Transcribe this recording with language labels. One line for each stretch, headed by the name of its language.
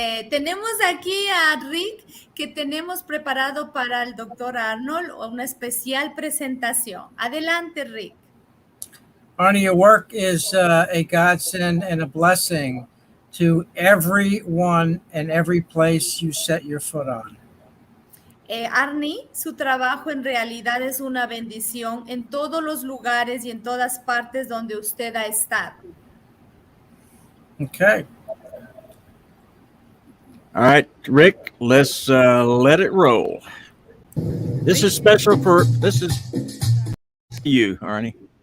Spanish: Tenemos aquí a Rick que tenemos preparado para el doctor Arnold una especial presentación. Adelante, Rick.
English: Arnie, your work is a godsend and a blessing to everyone and every place you set your foot on.
Spanish: Arnie, su trabajo en realidad es una bendición en todos los lugares y en todas partes donde usted ha estado.
English: Okay. All right, Rick, let's let it roll. This is special this is you, Arnie.